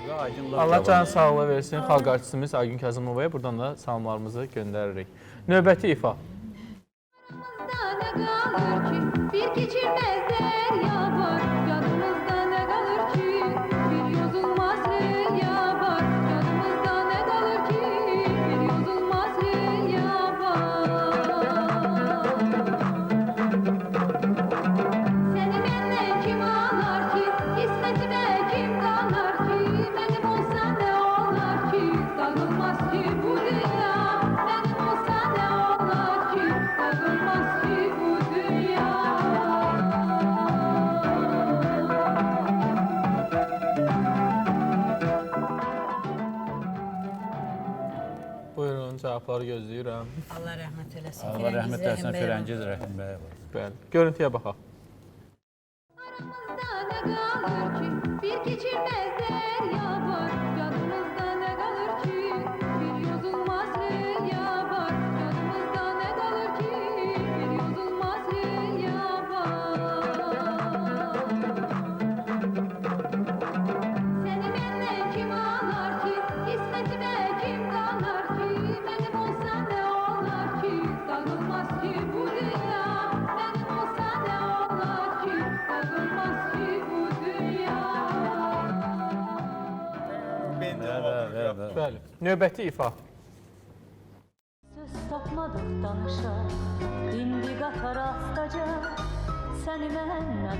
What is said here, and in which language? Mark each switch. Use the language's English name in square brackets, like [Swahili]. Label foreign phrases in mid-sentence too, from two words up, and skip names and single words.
[Azerbaijani] sakinlər. Allah can sağlığı versin xalq artistimiz Aygün Kazımovaya. Buradan da salamlarımızı göndəririk. Növbəti ifa. [Turkish] Ne kalır ki bir geçilmez derya var. Canımızda ne kalır ki bir yozulmaz derya var. Canımızda ne kalır ki bir yozulmaz derya var. Seni benden kim ağlar ki, hizmetime kim kalır ki? Benim olsa ne olur ki, dağılmaz ki bu dünya. Benim olsa ne olur ki, dağılmaz ki bu dünya. [Azerbaijani] Buyurun, cavabları gözləyirəm. Allah rəhmət eləsin. Allah rəhmət eləsin, Firəngiz Firəngiz Rəhimbəyev. Bəli. Görüntüyə baxaq. [Turkish] Aramızda ne kalır ki bir geçilmez derya var. Canımızda ne kalır ki bir yozulmaz derya var. Canımızda ne kalır ki bir yozulmaz derya var. Seni benden kim ağlar ki, hizmetime kim kalır ki? Benim olsa ne olur ki, dağılmaz ki bu dünya. Benim olsa ne olur ki, dağılmaz ki bu dünya. [Azerbaijani] Bəli. Növbəti ifa. Söz tapmadık danışa, indi qatar astaca, səni məndən